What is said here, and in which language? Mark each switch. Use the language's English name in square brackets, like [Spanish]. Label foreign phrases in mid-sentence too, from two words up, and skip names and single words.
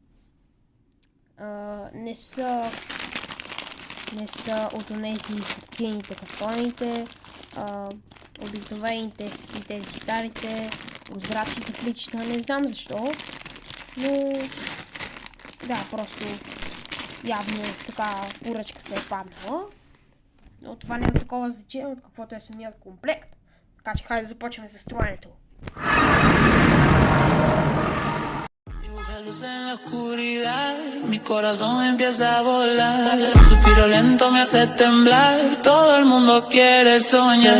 [Bulgarian] Не са от онези хартиените картоните, обикновените и тези старите, прозрачните пликчета, не знам защо, но да, просто явно така поръчка се е паднала, но това не е такова значение от каквото е самият комплект. Така че хайде да започваме с строенето. [Spanish] En la oscuridad, mi corazón empieza a volar. Un suspiro lento me hace temblar. Todo el mundo quiere soñar.